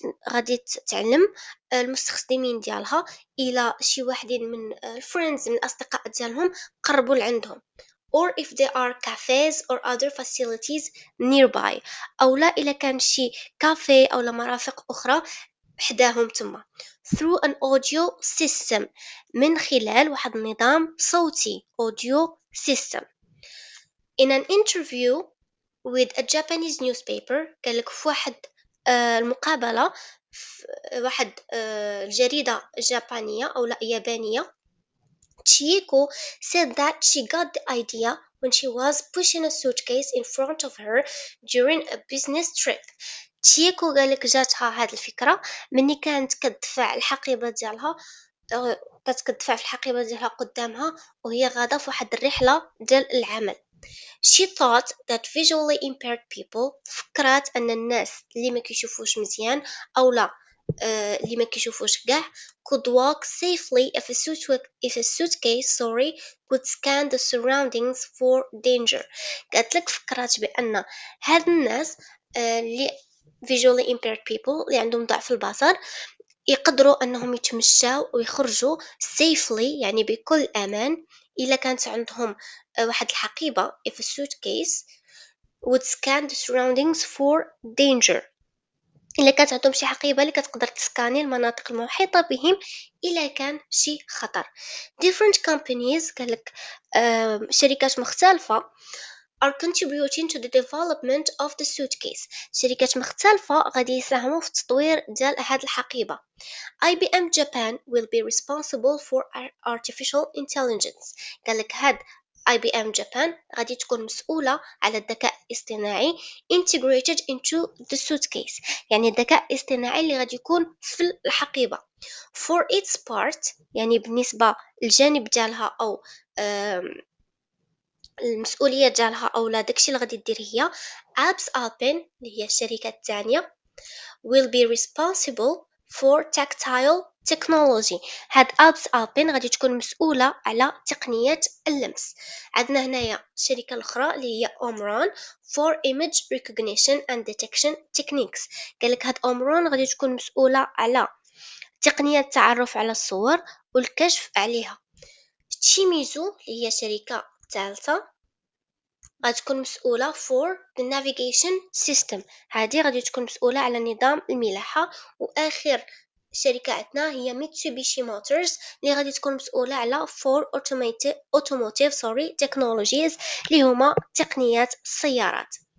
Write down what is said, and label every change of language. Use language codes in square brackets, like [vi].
[ar] غادي تعلم المستخدمين ديالها الى شي واحدين من الفريندز من الاصدقاء ديالهم قربوا لعندهم [en] or if there are cafes or other facilities nearby [ar] أو لا إلا كان شي كافيه أو مرافق أخرى بحداهم تما [en] through an audio system [ar] من خلال واحد النظام صوتي audio system. [en] In an interview with a Japanese newspaper [ar] قالك في واحد المقابلة في واحد الجريدة جابانية أو لا يابانية [en] Chieko said that she got the idea when she was pushing a suitcase in front of her during a business trip. [ar] تشيكو قالك جاتها هاد الفكرة مني كانت كتدفع الحقيبة ديالها كانت كتدفع في الحقيبة ديالها قدامها وهي غادا في واحد الرحلة ديال العمل. [en] She thought that visually impaired people [ar] فكرات أن الناس اللي ما كيشوفوش مزيان أو لا اللي ما كيشوفوش كاع [en] could walk safely if a suitcase could scan the surroundings for danger. [ar] قالت لك فكرات بأن هاد الناس اللي [en] visually impaired people [ar] اللي عندهم ضعف البصر يقدروا أنهم يتمشاو ويخرجوا safely يعني بكل أمان إلا كانت عندهم واحد الحقيبة [en] if a suitcase would scan the surroundings for danger. [ar] إلا كانت عندهم شي حقيبة اللي كتقدر تسكاني المناطق المحيطة بهم إلا كان شي خطر. [en] Different companies [ar] قالك شركات مختلفة [en] are contributing to the development of the suitcase. [ar] شركات مختلفة غادي يساهموا في التطوير ديال هاد الحقيبة. [en] IBM Japan will be responsible for artificial intelligence. [ar] قالك هاد IBM Japan غادي تكون مسؤولة على الذكاء الاصطناعي [en] integrated into the suitcase [ar] يعني الذكاء الاصطناعي اللي غادي يكون في الحقيبة. [en] For its part [ar] يعني بالنسبة للجانب ديالها أو المسؤولية ديالها أو لا داكشي اللي غادي دير هي Abs Alpine اللي هي الشركة الثانية [en] will be responsible for tactile technology. [ar] هاد Abs Alpine غادي تكون مسؤولة على تقنية اللمس. عندنا هنايا الشركة الأخرى اللي هي Omron [en] for image recognition and detection techniques. [ar] قالك هاد Omron غادي تكون مسؤولة على تقنية التعرف على الصور والكشف عليها. تشيميزو اللي هي شركة ثالثة غادي تكون مسؤولة [en] for the navigation system. [ar] هذه غادي تكون مسؤولة على نظام الملاحة. وآخر شركة عندنا هي Mitsubishi Motors اللي غادي تكون مسؤولة على [en] for automotive technologies [ar] اللي هما تقنيات السيارات.